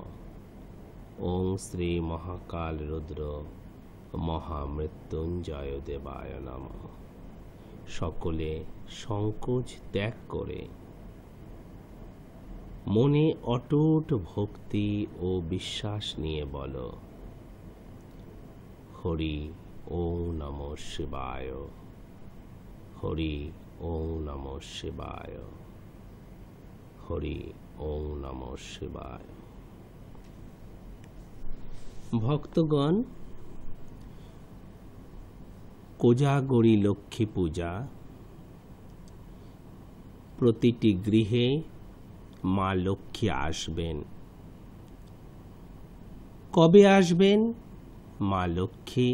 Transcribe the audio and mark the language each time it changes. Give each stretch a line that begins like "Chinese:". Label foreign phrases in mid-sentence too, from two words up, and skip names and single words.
Sanskrit: ওং শ্রী মহাকাল রুদ্র মহামৃত্যুঞ্জয় দেবায় নমঃ।
Bangla: সকলে সংকোচ ত্যাগ করে মনে অটুট ভক্তি ও বিশ্বাস নিয়ে বলো,
Sanskrit: হরি ওং নমঃ শিবায়। হরি ওং নমঃ শিবায়। হরি ওং নমঃ শিবায়।
Bangla: ভক্তগণ, কোজাগরী লক্ষ্মী পূজা প্রতিটি গৃহে মা লক্ষ্মী আসবেন। কবে আসবেন মা লক্ষ্মী?